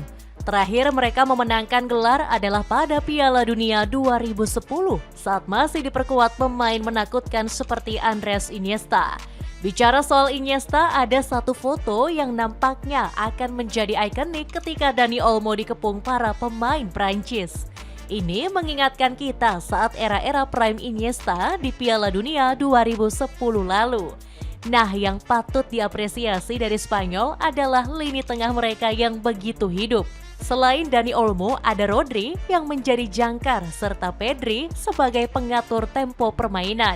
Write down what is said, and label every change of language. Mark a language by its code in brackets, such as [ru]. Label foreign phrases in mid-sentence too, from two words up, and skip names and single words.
[id] Terakhir mereka memenangkan gelar adalah pada Piala Dunia 2010 saat masih diperkuat pemain menakutkan seperti Andres Iniesta. Bicara soal Iniesta, ada satu foto yang nampaknya akan menjadi ikonik ketika Dani Olmo dikepung para pemain Prancis. Ini mengingatkan kita saat era-era prime Iniesta di Piala Dunia 2010 lalu. Nah, yang patut diapresiasi dari Spanyol adalah lini tengah mereka yang begitu hidup. Selain Dani Olmo, ada Rodri yang menjadi jangkar serta Pedri sebagai pengatur tempo permainan.